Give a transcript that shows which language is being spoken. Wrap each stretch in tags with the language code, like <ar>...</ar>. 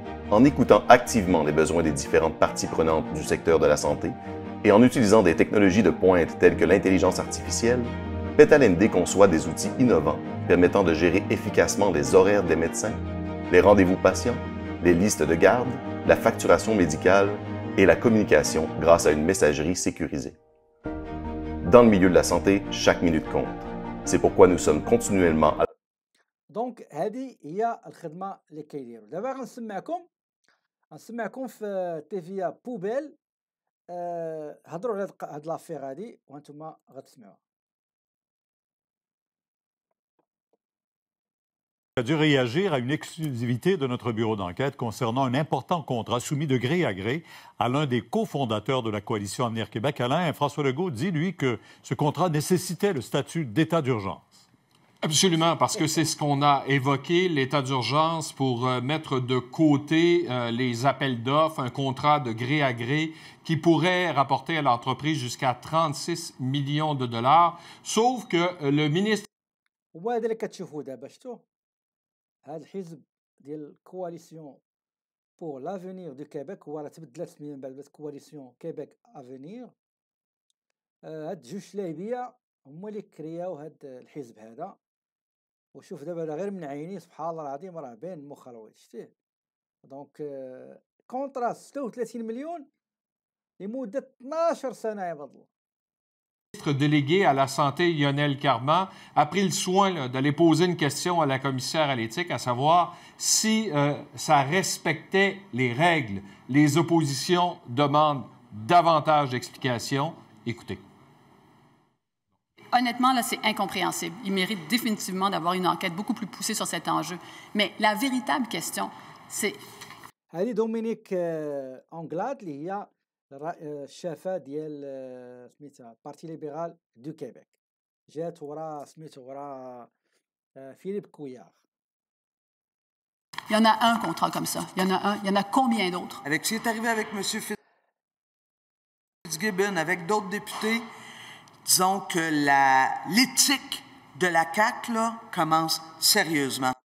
<fr>En écoutant activement les besoins des différentes parties prenantes du secteur de la santé et en utilisant des technologies de pointe telles que l'intelligence artificielle, PetalMD conçoit des outils innovants permettant de gérer efficacement les horaires des médecins, les rendez-vous patients, les listes de garde, la facturation médicale et la communication grâce à une messagerie sécurisée. Dans le milieu de la santé, chaque minute compte. C'est pourquoi nous sommes continuellement à...</fr> <ar>دونك هذه هي الخدمه اللي كيديروا دابا. غنسمعكم في تيفيا بوبيل هضروا على هاد لافير هادي وانتم غتسمعوها.</ar> <fr>A dû réagir à une exclusivité de notre bureau d'enquête concernant un important contrat soumis de gré à gré à l'un des cofondateurs de la coalition Avenir Québec. Alain, François Legault dit, lui, que ce contrat nécessitait le statut d'état d'urgence. Absolument, parce que c'est ce qu'on a évoqué, l'état d'urgence, pour mettre de côté les appels d'offres, un contrat de gré à gré qui pourrait rapporter à l'entreprise jusqu'à 36 millions de dollars, sauf que le ministre...</fr> <ar>وهذا اللي كتشوفوا دابا شفتوا هذا الحزب ديال الكواليسيون بور لافونير دو كيبيك، هو راه تبدلات السميه من بعد كواليسيون كيبيك افونير. هاد جوج لاعبيه هما اللي كرياو هاد الحزب هذا. وشوف دابا غير من عيني سبحان الله العظيم راه باين المخروج شتيه. دونك كونترا 36 مليون لمده 12 سنه يا عباد الله.</ar> <fr>délégué à la santé, Lionel Carman, a pris le soin d'aller poser une question à la commissaire à l'éthique, à savoir si ça respectait les règles. Les oppositions demandent davantage d'explications. Écoutez. Honnêtement, là, c'est incompréhensible. Il mérite définitivement d'avoir une enquête beaucoup plus poussée sur cet enjeu. Mais la véritable question, c'est...</fr> <ar>هذه دومينيك أنغلاد اللي هي الشافة ديال سميتها بارتي ليبرال دو كيبيك، جات ورا سميتو ورا فيليب كويار.</ar> <fr>Il y en a un contrat comme ça. Il y en a un. Il y en a combien d'autres? Avec ce qui est arrivé avec M. Fitzgibbon, avec d'autres députés, disons que l'éthique de la CAQ là, commence sérieusement.</fr>